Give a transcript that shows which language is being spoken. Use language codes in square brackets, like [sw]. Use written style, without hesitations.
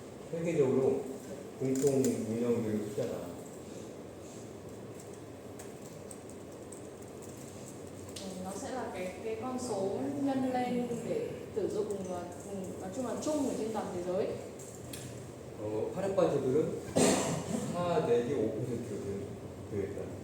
[ko] 세계적으로 공통 운영되는 숫자다. [vi] Nó sẽ là cái con số nhân lên để sử dụng nói chung là chung ở trên toàn thế giới. [ko] 화력발전들은 4 내지 5%로 되어 있다.